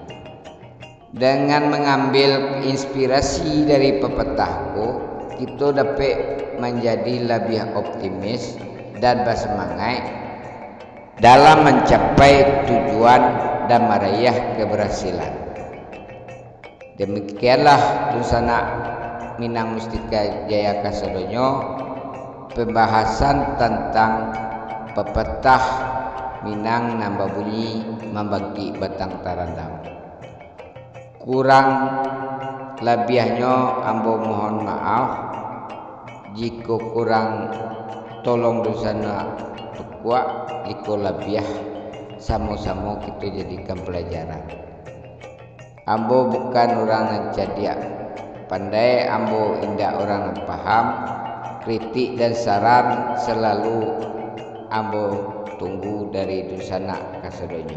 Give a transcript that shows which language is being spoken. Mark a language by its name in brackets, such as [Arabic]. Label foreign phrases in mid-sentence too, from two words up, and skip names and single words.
[Indonesian] Dengan mengambil inspirasi dari pepatahku, kita dapat menjadi lebih optimis dan bersemangat dalam mencapai tujuan dan meraih keberhasilan. Demikianlah Dusana Minang Mustika Jaya Kasadonyo, pembahasan tentang pepatah Minang nambah bunyi membangkit batang terendam. Kurang lebihnya ambo mohon maaf. Jika kurang tolong dosana tukwa, jika lebih sama-sama kita jadikan pelajaran. Ambo bukan orang yang cerdik pandai, ambo indah orang yang paham. Kritik dan saran selalu ambo tunggu dari [Minangkabau] Dusana Kasadonyo.